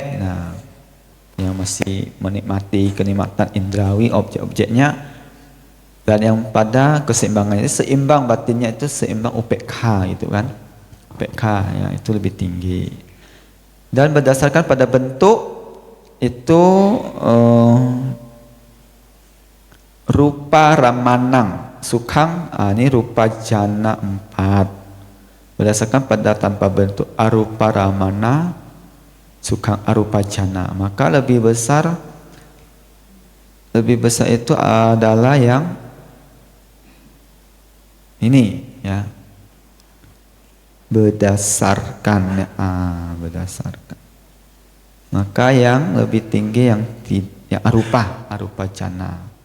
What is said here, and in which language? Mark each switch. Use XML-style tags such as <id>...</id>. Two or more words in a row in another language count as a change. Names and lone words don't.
<id>Nah, yang masih menikmati kenikmatan indrawi, objek-objeknya. Dan yang pada keseimbangan ini, seimbang batinnya itu seimbang upekha itu kan. Upekha ya, itu lebih tinggi. Dan berdasarkan pada bentuk itu</id> <pi>rupa ramanang sukhang,</pi> <id>ini</id> <pi>rupa jana</pi> <id>4. Berdasarkan pada tanpa bentuk</id> <pi>arupa ramana sukhang arupa jana,</pi> <id>maka lebih besar itu adalah yang ini ya, berdasarkan maka yang lebih tinggi yang</id> <pi>arupa jana.</pi>